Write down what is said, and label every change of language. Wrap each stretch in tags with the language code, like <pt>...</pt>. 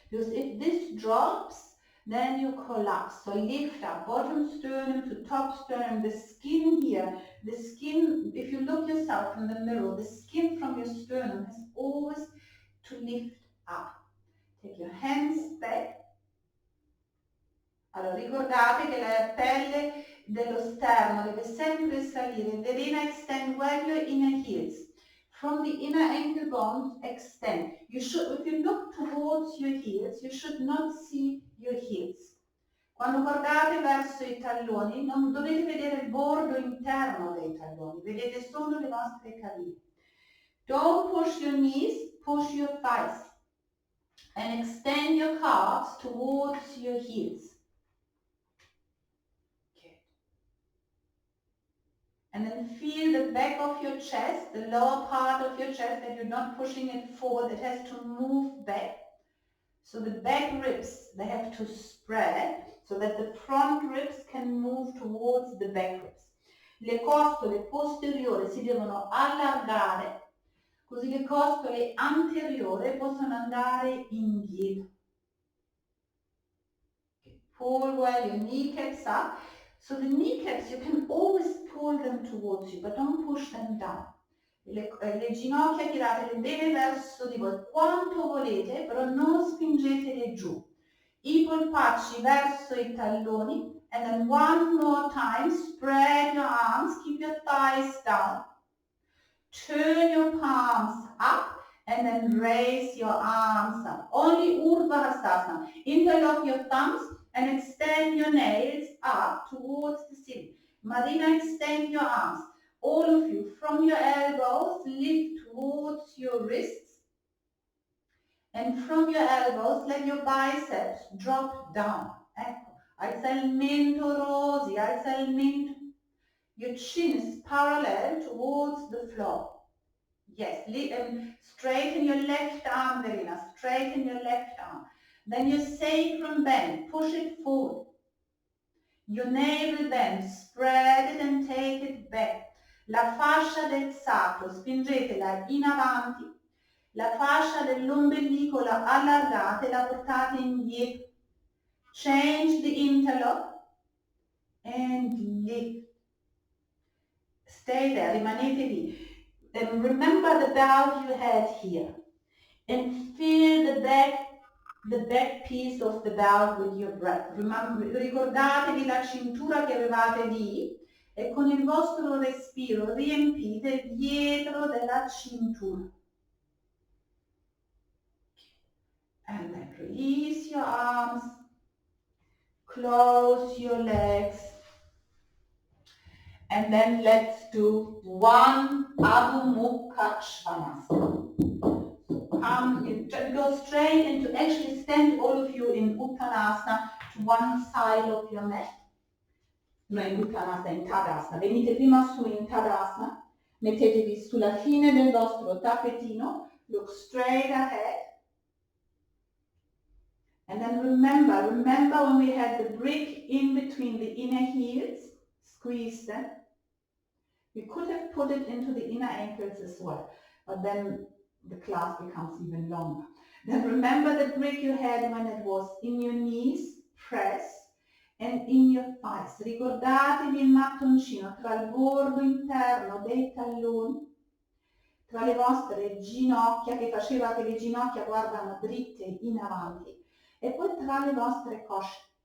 <en>Because if this drops, then you collapse. So lift up, bottom sternum to top sternum, the skin here, the skin, if you look yourself in the mirror, the skin from your sternum has always to lift up. Take your hands back.</en> <it>Allora ricordate che la pelle dello sterno deve sempre salire.</it> <en>Verena, extend well your inner heels. From the inner ankle bones, extend. You should, if you look towards your heels, you should not see your heels.</en> <it>Quando guardate verso i talloni, non dovete vedere il bordo interno dei talloni, vedete solo le vostre caviglie.</it> <en>Don't push your knees, push your thighs. And extend your calves towards your heels. And then feel the back of your chest, the lower part of your chest, that you're not pushing it forward. It has to move back. So the back ribs, they have to spread so that the front ribs can move towards the back ribs.</en> <it>Le costole posteriori si devono allargare, così le costole anteriori possono andare indietro.</it> <en>Pull well your kneecaps up. So the kneecaps, you can always pull them towards you, but don't push them down.</en> <it>Le ginocchia tiratele bene verso di voi, quanto volete, però non spingetele giù. I polpacci verso i talloni,</it> <en>and then one more time, spread your arms, keep your thighs down. Turn your palms up, and then raise your arms up. Only Urdhva Hastasana. Interlock your thumbs, and extend your nails up towards the ceiling. Marina, extend your arms. All of you, from your elbows, lift towards your wrists. And from your elbows, let your biceps drop down.</en> <it>Ecco. Alza il mento, Rosi, alza il mento.</it> <en>Your chin is parallel towards the floor. Yes, straighten your left arm, Verena. Straighten your left arm. Then your sacrum bend, push it forward. Your navel bend, spread it and take it back.</en> <it>La fascia del sacro, spingetela in avanti. La fascia dell'ombelico la allargate, la portate indietro.</it> <en>Change the interlock and lift. Stay there,</en> <it>rimanete lì.</it> <en>And remember the belt you had here. And feel the back piece of the belt with your breath.</en> <it>Ricordatevi la cintura che avevate lì e con il vostro respiro riempite il dietro della cintura.</it> <en>And then release your arms, close your legs, and then let's do one Adho Mukha Svanasana. Go straight and to actually stand all of you in Uttanasana to one side of your mat. No, in Uttanasana, in Tadasana.</en> <it>Venite prima su in Tadasana, mettetevi sulla fine del vostro tappetino,</it> <en>look straight ahead. And then remember when we had the brick in between the inner heels, squeeze them. We could have put it into the inner ankles as well, but then the class becomes even longer. Then remember the grip you had when it was in your knees, press, and in your thighs.</en> <it>Ricordatevi il mattoncino tra il bordo interno dei talloni, tra le vostre ginocchia, che faceva che le ginocchia guardano dritte in avanti, e poi tra le vostre cosce.</it>